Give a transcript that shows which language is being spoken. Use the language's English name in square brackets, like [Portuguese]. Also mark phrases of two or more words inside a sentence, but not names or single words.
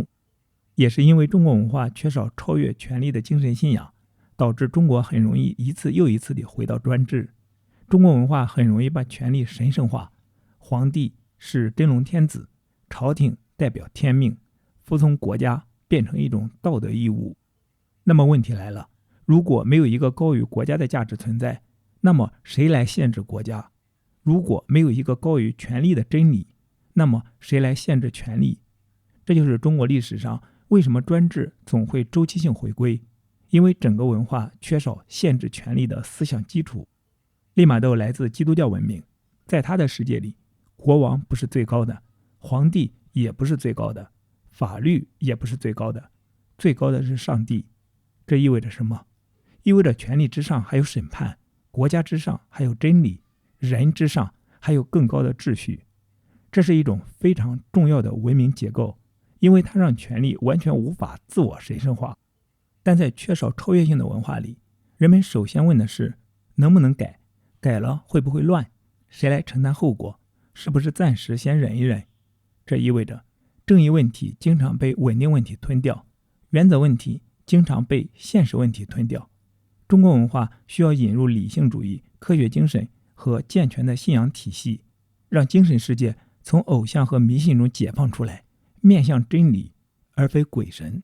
[Chinese] 也是因為中国文化缺少超越权力的精神信仰，導致中國很容易一次又一次地回到專制。中國文化很容易把權力神聖化，皇帝是真龍天子，朝廷代表天命，服从國家變成一種道德義務。那麼問題來了，如果沒有一個高於國家的價值存在，那麼誰來限制國家？如果沒有一個高於權力的真理，那麼誰來限制權力？這就是中國歷史上為什麼專制總會周期性回歸，因為整個文化缺少限制權力的思想基礎。利瑪竇來自基督教文明，在他的世界裡，國王不是最高的，皇帝也不是最高的，法律也不是最高的，最高的是上帝。這意味着什麼？意味着權力之上還有審判，國家之上還有真理，人之上還有更高的秩序。這是一種非常重要的文明結構，因為它讓權力完全無法自我神聖化。但在缺少超越性的文化裡，人們首先問的是能不能改，改了會不會亂，誰來承擔後果，是不是暫時先忍一忍。這意味着正義問題經常被穩定問題吞掉，原則問題經常被現實問題吞掉。中國文化需要引入理性主義、科學精神和健全的信仰體系，讓精神世界從偶像和迷信中解放出來，面向真理，而非鬼神。